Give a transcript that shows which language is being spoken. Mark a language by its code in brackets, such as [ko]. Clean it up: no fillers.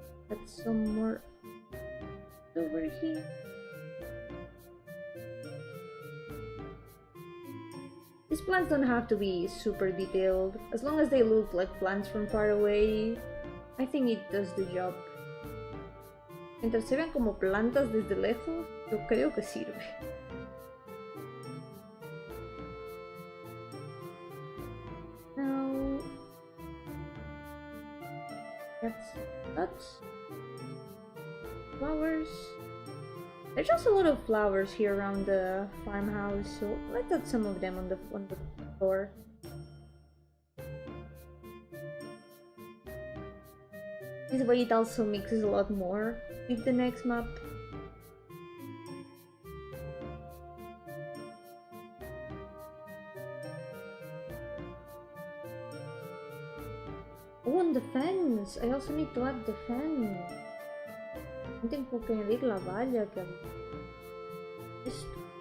[en] Add some more over here. These plants don't have to be super detailed. As long as they look like plants from far away, I think it does the job. [es] Mientras se vean como plantas desde lejos, yo creo que sirve. [en] Now, that's flowers. There's also a lot of flowers here around the farmhouse, so let's add some of them on the floor. This way it also mixes a lot more with the next map. Oh, and the fence! I also need to add the fence. [es] Tengo que añadir la valla que esto.